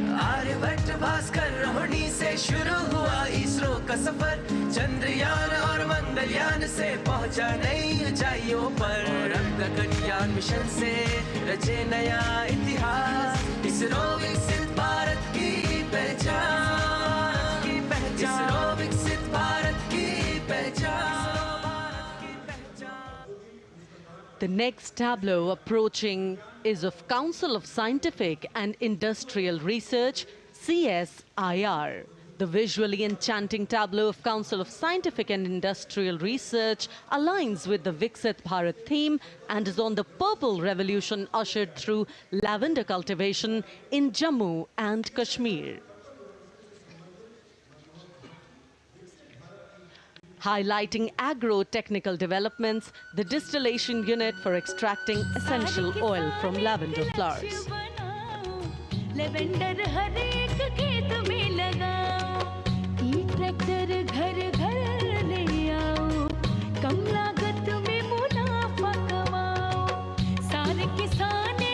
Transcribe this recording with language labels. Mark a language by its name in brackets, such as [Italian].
[Hindi] आर्यभट्ट भास्कर रोहिणी से शुरू हुआ इसरो का सफर, चंद्रयान और मंगलयान से पहुंचा नई ऊंचाइयों पर, गगनयान मिशन से रचे नया इतिहास, इसरो विकसित भारत की पहचान, इसरो विकसित भारत की पहचान। [English] The next tableau approaching is of Council of Scientific and Industrial Research, CSIR. The visually enchanting tableau of Council of Scientific and Industrial Research aligns with the Viksit Bharat theme and is on the purple revolution ushered through lavender cultivation in Jammu and Kashmir. Highlighting agro-technical developments, the distillation unit for extracting essential oil from lavender flowers. [Hindi] Lavender हर एक खेत में लगाओ, ई tractor घर घर ले आओ, कम लागत में मुनाफा कमाओ, सारे किसान